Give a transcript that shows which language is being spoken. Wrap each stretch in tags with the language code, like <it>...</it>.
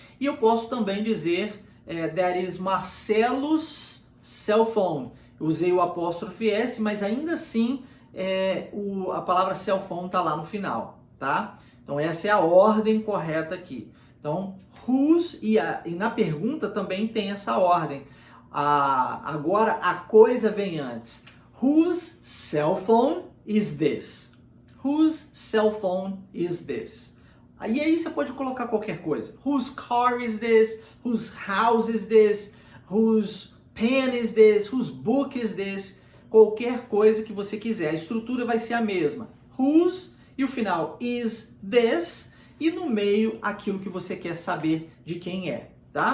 <pt>E eu posso também dizer,</pt> <en>that is Marcelo's cell phone.</en> <pt>Eu usei o apóstrofe S, mas ainda assim a palavra cell phone está lá no final, tá? Então essa é a ordem correta aqui. Então, whose, e na pergunta também tem essa ordem. Agora a coisa vem antes.</pt> <en>Whose cell phone is this? Whose cell phone is this?</en> <pt>E aí você pode colocar qualquer coisa.</pt> <en>Whose car is this? Whose house is this? Whose pen is this? Whose book is this?</en> <pt>Qualquer coisa que você quiser. A estrutura vai ser a mesma. Whose, e o final</pt> <en>is this,</en> <pt>e no meio aquilo que você quer saber de quem é, tá?</pt>